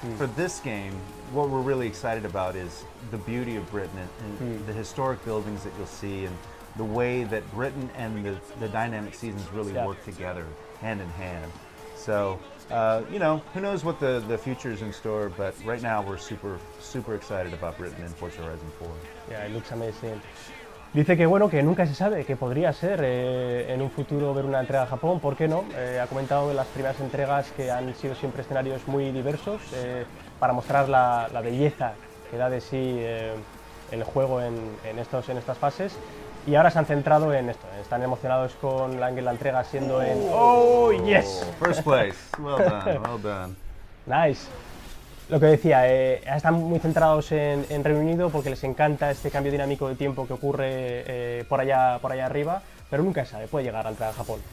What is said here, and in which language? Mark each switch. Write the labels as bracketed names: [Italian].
[English] For this game, what we're really excited about is the beauty of Britain and the historic buildings that you'll see, and the way that Britain and the dynamic seasons really work together, hand in hand. So, you know, who knows what the future is in store, but right now we're super excited about Britain and Forza Horizon 4. Yeah, it looks amazing. [Spanish] Dice que bueno, que nunca se sabe, que podría ser en un futuro ver una entrega a Japón, ¿por qué no? Ha comentado las primeras entregas que han sido siempre escenarios muy diversos para mostrar la belleza que da de sí el juego en estas fases, y ahora se han centrado en esto, están emocionados con la entrega siendo en... [English] ¡Oh, yes! First place, well done, well done. Nice. [Spanish] Lo que decía, están muy centrados en Reino Unido porque les encanta este cambio dinámico de tiempo que ocurre por allá arriba, pero nunca se sabe, puede llegar a entrar a Japón.